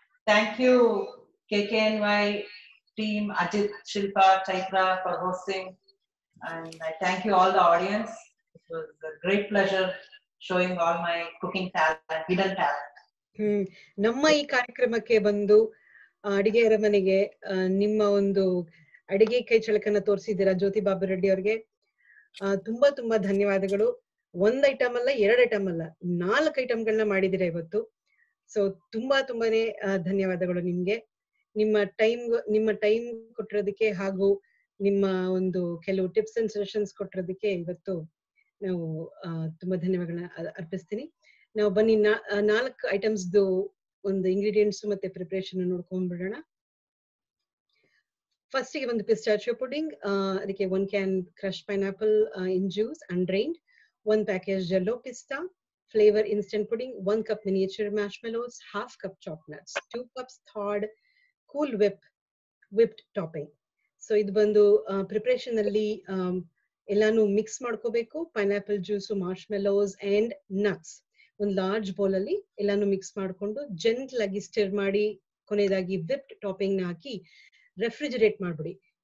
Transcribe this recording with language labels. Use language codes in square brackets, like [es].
[en] Thank you KKNY team, Ajit, Shilpa, Chaitra for hosting, and I thank you all the audience. It was a great pleasure showing all my cooking talent, hidden talent. [kn] ನಮ್ಮ ಈ ಕಾರ್ಯಕ್ರಮಕ್ಕೆ ಬಂದು ಅಡಿಗೆ ಅರಮನೆಗೆ ನಿಮ್ಮ ಒಂದು ಅಡಿಗೆ ಕೈ ಚಳಕನ್ನ ತೋರಿಸಿದ್ದೀರಾ ಜ್ಯೋತಿ ಬಾಬು ರೆಡ್ಡಿ ಅವ್ರಿಗೆ. ತುಂಬಾ ತುಂಬಾ ಧನ್ಯವಾದಗಳು. 1 ಐಟಮ್ ಅಲ್ಲ, 2 ಐಟಮ್ ಅಲ್ಲ, 4 ಐಟಮ್ಗಳನ್ನ ಮಾಡಿದಿರ ಇವತ್ತು. ಸೊ ತುಂಬಾನೇ ಧನ್ಯವಾದಗಳು ನಿಮ್ಗೆ. ನಿಮ್ಮ ಟೈಮ್ ಕೊಟ್ಟಿರೋದಕ್ಕೆ ಹಾಗೂ ನಿಮ್ಮ ಒಂದು ಕೆಲವು ಟಿಪ್ಸ್ ಅಂಡ್ ಸಜೆಷನ್ಸ್ ಕೊಟ್ಟಿರೋದಕ್ಕೆ ಇವತ್ತು ನಾವು ತುಂಬಾ ಧನ್ಯವಾದಗಳನ್ನ ಅರ್ಪಿಸ್ತೀನಿ. ನಾವು ಬನ್ನಿ 4 ಐಟಮ್ಸ್ ಒಂದು ಇಂಗ್ರೀಡಿಯೆಂಟ್ಸ್ ಮತ್ತೆ ಪ್ರಿಪರೇಷನ್ ನೋಡ್ಕೊಂಡ್ಬಿಡೋಣ. ಫಸ್ಟ್ ಗೆ ಒಂದು ಪಿಸ್ಟಾಚಿಯೋ ಪುಡಿಂಗ್. [en] ಅದಕ್ಕೆ 1 can crush pineapple in juice undrained, 1 package jello pista, flavor instant pudding, 1 cup miniature marshmallows, 1/2 cup chopped nuts, 2 cups thawed cool whipped topping. [kn] So ಇದು ಬಂದು ಪ್ರಿಪರೇಷನ್ ಅಲ್ಲಿ ಎಲ್ಲಾನು ಮಿಕ್ಸ್ ಮಾಡ್ಕೋಬೇಕು. ಪೈನಾಪಲ್ ಜ್ಯೂಸು, ಮಾರ್ಶ್ಮೆಲೋಸ್ ಅಂಡ್ ನಟ್ಸ್ ಒಂದು large bowl ಅಲ್ಲಿ ಎಲ್ಲಾನು mix ಮಾಡ್ಕೊಂಡು gentle ಆಗಿ ಸ್ಟಿರ್ ಮಾಡಿ ಕೊನೆಯದಾಗಿ ವಿಪ್ಡ್ ಟಾಪಿಂಗ್ ನ ಹಾಕಿ ರೆಫ್ರಿಜರೇಟ್ ಮಾಡ್ಬಿಡಿ.